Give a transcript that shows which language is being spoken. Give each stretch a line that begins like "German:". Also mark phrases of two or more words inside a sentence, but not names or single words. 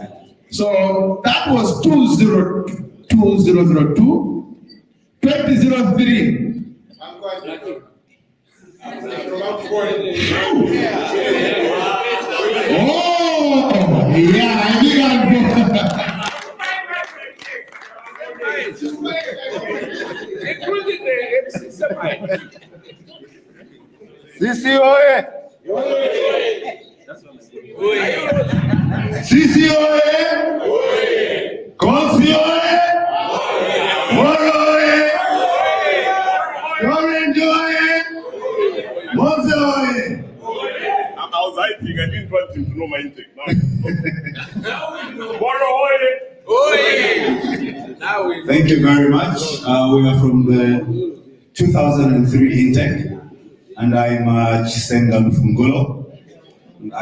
English: So that was 2002, 2003. Oh, yeah, I think Sisi oye! Sisi oye! Kosi oye! Moro oye! Orange oye! Monza oye! I was hiding, I didn't want him to know my intake. Moro oye! Thank you very much. We are from the 2003 intake, and I'm Chisenga Lufungolo.